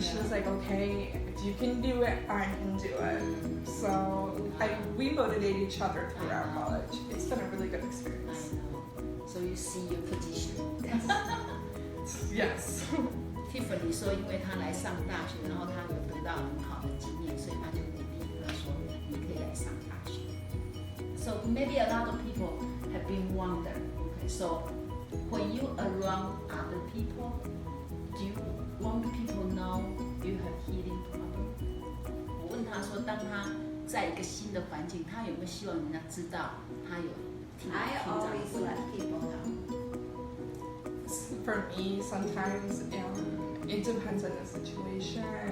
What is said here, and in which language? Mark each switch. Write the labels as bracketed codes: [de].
[en] She was like, okay, if you can do it, I can do it. So we motivated each other throughout college. It's been a really good experience. So you see your position. Yes. [zh] Tiffany 说，因为她来上大学，然后她有得到很好的经验，所以她就鼓励她说，你可以来上大学。 [en] So maybe a lot of people have been wondering. Okay, so when you around other people, do you want people know you have healing problem? [zh] 我问她说，当她在一个新的环境，她有没有希望人家知道她有听障 [en] I always let people know. For me, sometimes it depends on the situation.